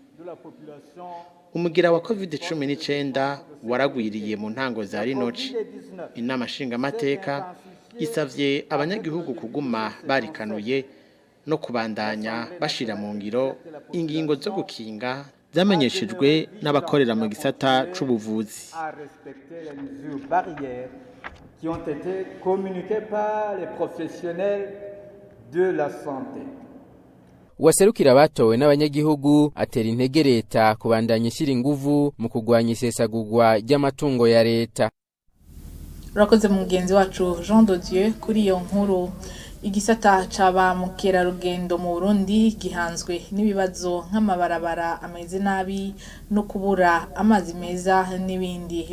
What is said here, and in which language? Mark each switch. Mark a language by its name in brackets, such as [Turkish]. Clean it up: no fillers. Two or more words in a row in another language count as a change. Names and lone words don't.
[Rundi] Umugira wa COVID-19 waragwiriye mu ntango za rinoci. Inama nshingamateka isavye abanyagihugu kuguma barikanuye no kubandanya bashira mu ngiro ingingo zo gukinga zamenyeshejwe n'abakorera mu gisata c'ubuvuzi. [French] Qui ont été communiquées par les professionnels de la santé. [Rundi] Uwaserukira batowe n'abanyagihugu atera intege leta kubandanya ishira inguvu mu kugwanya isesagurwa ry'amatungo ya leta. Urakoze mugenzi wacu Jean de Dieu kuri iyo nkuru. Igisata caba mukerarugendo mu Burundi gihanzwe n'ibibazo nk'amabarabara ameze nabi no kubura amazi meza n'ibindi.